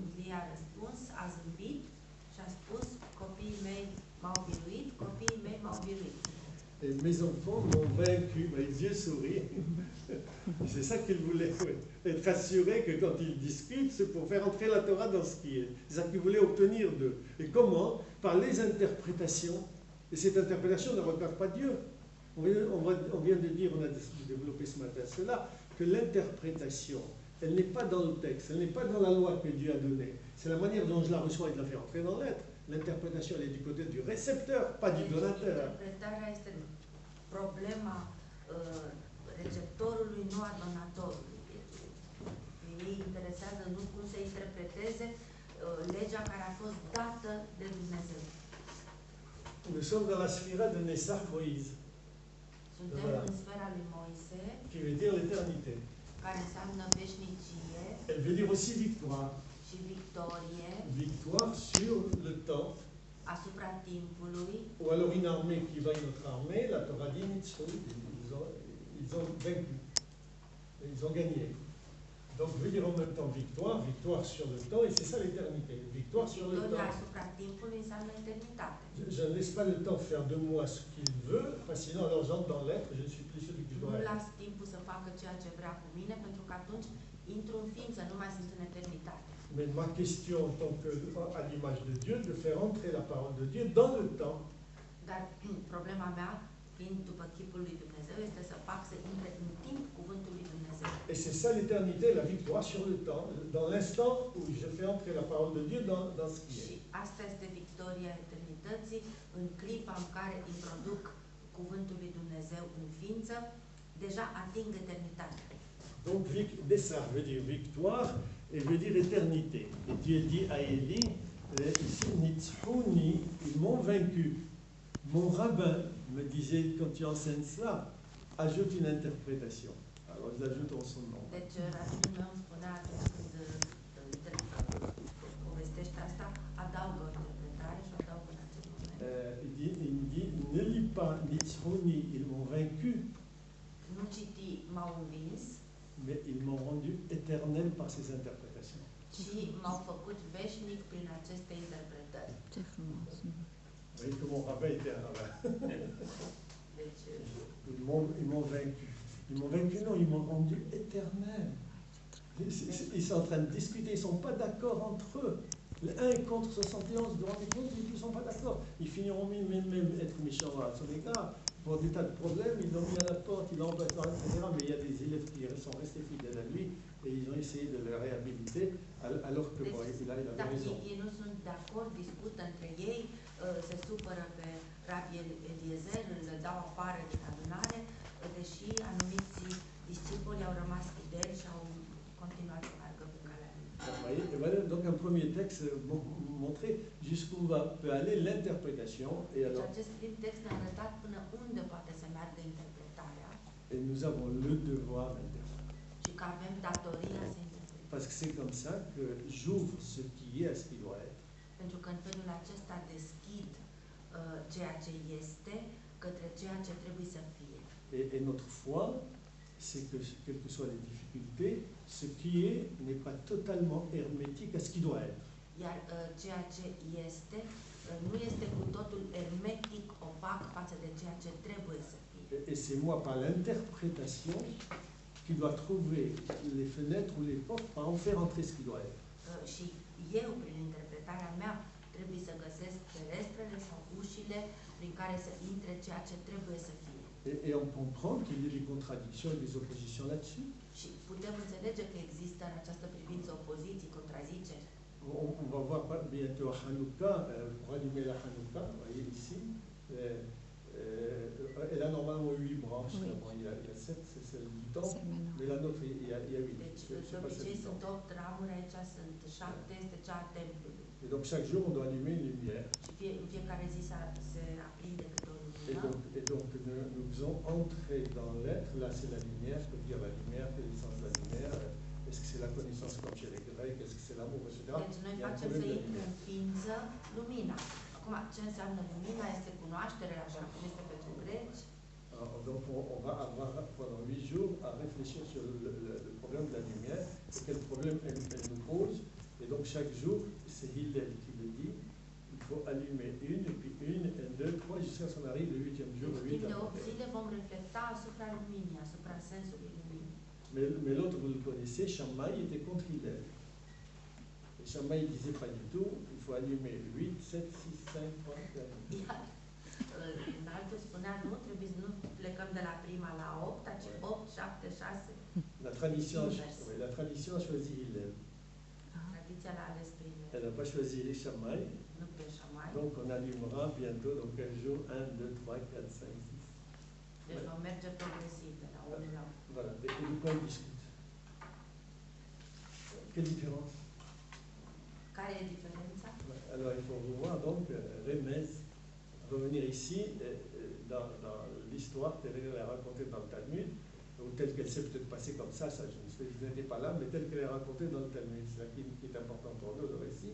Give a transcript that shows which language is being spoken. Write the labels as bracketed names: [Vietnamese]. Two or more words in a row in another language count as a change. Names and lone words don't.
[Romanian] a răspuns, a zâmbit și a spus, copiii mei m-au biruit, copiii mei m-au biruit. [French] Et mes enfants m'ont vaincu, mes yeux sourient. C'est ça qu'il voulait, être assuré que quand ils discutent, c'est pour faire entrer la Torah dans ce qui est. C'est ça qu'il voulait obtenir d'eux. Et comment? Par les interprétations. Et cette interprétation ne regarde pas Dieu. On vient de dire, on a développé ce matin cela, que l'interprétation, elle n'est pas dans le texte, elle n'est pas dans la loi que Dieu a donnée. C'est la manière dont je la reçois et de la faire entrer dans l'être. L'interprétation, elle est du côté du récepteur, pas du donateur. [Romanian] Interpretarea este problema receptorului, nu a donatorului. Ei interesează nu cum se interpreteze legea care a fost dată de Dumnezeu. [French] Nous sommes dans la sphira de Nessar Moïse, [Romanian] Suntem în sfera lui Moise, [French] qui veut dire l'éternité. [Romanian] care înseamnă veșnicie [French] Elle veut dire aussi victoire. [Romanian] și victorie [French] Victoire sur le temps. [Romanian] asupra timpului. [French] Ou alors une armée qui va une autre armée, la Torah dit Nitzru, ils ont vaincu, ils ont gagné. Donc veut dire en même temps victoire, victoire sur le temps, et c'est ça l'éternité, victoire sur le [Romanian] Victoria [French] temps. [Romanian] asupra timpului înseamnă eternitate. [French] Je ne laisse pas le temps faire de moi ce qu'il veut, parce que sinon alors j'entre dans l'être, je ne suis plus celui que je [Romanian] Nu [French] dois être. [Romanian] las timpul să facă ceea ce vrea cu mine, pentru că atunci intru în ființă, nu mai sunt în eternitate. [French] Mais ma question en tant qu'à l'image de Dieu, de faire entrer la parole de Dieu dans le temps. [Romanian] Dar problema mea, fiind după chipul lui Dumnezeu, este să fac să intre în timp cuvântul lui Dumnezeu. [French] Et c'est ça l'éternité, la victoire sur le temps, dans l'instant où je fais entrer la parole de Dieu dans ce qui [Romanian] Și [French] est. [Romanian] asta este victoria eternității, în clipa în care introduc cuvântul lui Dumnezeu în ființă, deja ating eternitatea. [French] Donc, Bessar veut dire victoire et veut dire éternité. Et Dieu dit à Élie, ici, Nitzhouni, ils m'ont vaincu. Mon rabbin me disait, quand tu enseignes cela, ajoute une interprétation. Alors, ils ajoutent son nom. [Romanian] Deci, rabinul meu îmi spunea atunci când povestește asta, adaugă o interpretare și o adaugă în acel moment. [French] Il me dit, ne lis pas Nitzhouni, ils m'ont vaincu, [Romanian] Nu citi m-au învins, [French] mais ils m'ont rendu éternel par ces interprétations. [Romanian] ci m-au făcut veșnic prin aceste interpretări. Ce frumos. [French] Vous voyez que mon rabbin était un rabbin. [Romanian] Deci, [French] Ils m'ont vaincu. Ils m'ont vaincu, non, ils m'ont rendu éternel. Ils sont en train de discuter, ils ne sont pas d'accord entre eux. Le 1 est contre 71, vous vous rendez compte, ils ne sont pas d'accord. Ils finiront même être méchants à son égard. Pour des tas de problèmes, ils l'ont mis à la porte, ils l'ont battu, etc. Mais il y a des élèves qui sont restés fidèles à lui et ils ont essayé de le réhabiliter, alors que bon, il avait [Romanian] dacă [French] raison. [Romanian] ei nu sunt de acord, discută între ei, se supără pe Rabbi Eliezer, îl dau afară din adunare, deși anumiți discipoli au rămas fideli și au continuat să meargă pe calea lui. [French] Vous voyez, et voilà donc un premier texte montrer jusqu'où peut aller l'interprétation. Et [Romanian] Deci [French] alors, [Romanian] acest prim text ne-a arătat până unde poate să meargă interpretarea [French] et nous avons le devoir d'interpréter. [Romanian] și că avem datoria să interpretăm. [French] Parce que c'est comme ça que j'ouvre ce qui est à ce qui doit être. [Romanian] Pentru că în felul acesta deschid ceea ce este către ceea ce trebuie să fie. [French] Et notre foi, c'est que, quelles que soient les difficultés, ce qui est n'est pas totalement hermétique à ce qui doit être. [Romanian] Iar ceea ce este nu este cu totul hermetic, opac față de ceea ce trebuie să fie. [French] Et c'est moi, par l'interprétation, qui dois trouver les fenêtres ou les portes pour en faire entrer ce qui doit être. [Romanian] Și eu, prin interpretarea mea, trebuie să găsesc ferestrele sau ușile prin care să intre ceea ce trebuie să fie. [French] Et on comprend qu'il y a des contradictions et des oppositions là-dessus. [Romanian] Și putem înțelege că există în această privință opoziții, contraziceri. [French] On va voir bientôt à Hanouka, pour allumer la Hanouka, vous voyez ici. Elle a normalement 8 branches, Oui. bon, il y a 7, c'est celle du temps, C'est maintenant. mais la nôtre, il y a 8. [Romanian] Deci, [French] C'est [Romanian] de [French] pas celle [Romanian] obicei [French] du [Romanian] sunt [French] temps. [Romanian] 8 ramuri, aici sunt 7, este cea a templului. [French] Et donc chaque jour, on doit allumer une lumière. [Romanian] Și în fiecare zi se aprinde câte o [French] Et [Romanian] lumină. [French] donc nous faisons entrer dans l'être, là c'est la lumière, je peux dire la lumière, quel est le sens de la lumière, est-ce que c'est la connaissance comme chez les Grecs, est-ce que c'est l'amour, etc. [Romanian] Deci noi [French] Il y a un [Romanian] facem să [French] problème de [Romanian] intre [French] lumière. [Romanian] în ființă lumina. Acum, ce înseamnă lumina? Este cunoașterea, așa cum este pentru greci. [French] Alors, donc on va avoir pendant 8 jours à réfléchir sur le problème de la lumière, et quel problème elle nous pose, Et donc chaque jour, c'est Hillel qui le dit, il faut allumer une, et puis une, et deux, trois, jusqu'à ce qu'on arrive le 8e jour, [Romanian] Deci, [French] le [Romanian] timp 8 de 8 zile vom reflecta asupra luminii, asupra sensului luminii. [French] Mais l'autre, vous le connaissez, Shammai était contre Hillel. Et Shammai disait pas du tout, il faut allumer 8, 7, 6, 5, 3, 4. [Romanian] Iar altul spunea, nu trebuie să nu plecăm de la prima la 8, ci 8, 7, 6. [French] La tradition, [Romanian] Invers. [French] oui, la tradition a choisi Hillel. [Romanian] Tradiția l-a ales pe el, [French] Elle n'a pas choisi les Shammai. [Romanian] nu pe Shammai. [French] Donc on allumera bientôt, dans 15 jours, 1, 2, 3, 4, 5, 6. [Romanian] Deci vom merge progresiv de la 1 la 8. [French] Voilà, et de quoi on discute. Quelle différence? [Romanian] Care e diferența? [French] Alors il faut revoir donc Remez, revenir ici dans l'histoire telle qu'elle est racontée dans le Talmud, ou telle qu'elle s'est peut-être passée comme ça, je n'étais pas là, mais telle qu'elle est racontée dans le Talmud, c'est ça qui est important pour nous, le récit.